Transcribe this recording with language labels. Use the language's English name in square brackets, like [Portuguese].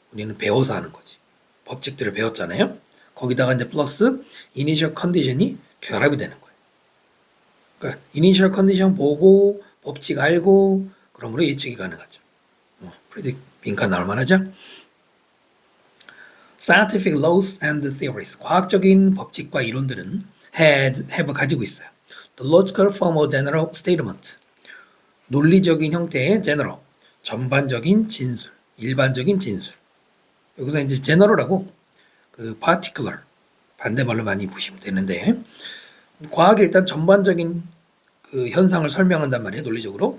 [Korean] 우리는 배워서 하는 거지. 법칙들을 배웠잖아요. 거기다가 이제 플러스 이니셜 컨디션이 결합이 되는 거예요. 그러니까 이니셜 컨디션 보고 법칙 알고 그러므로 예측이 가능하죠. 프레딕 빈칸 나올 만하죠. [English] Scientific laws and theories. [Korean] 과학적인 법칙과 이론들은 have 가지고 있어요. [English] The logical form of general statement. [Korean] 논리적인 형태의 general. 전반적인 진술. 일반적인 진술. 여기서 이제 general하고 그 particular 반대말로 많이 보시면 되는데 과학이 일단 전반적인 그 현상을 설명한단 말이에요. 논리적으로.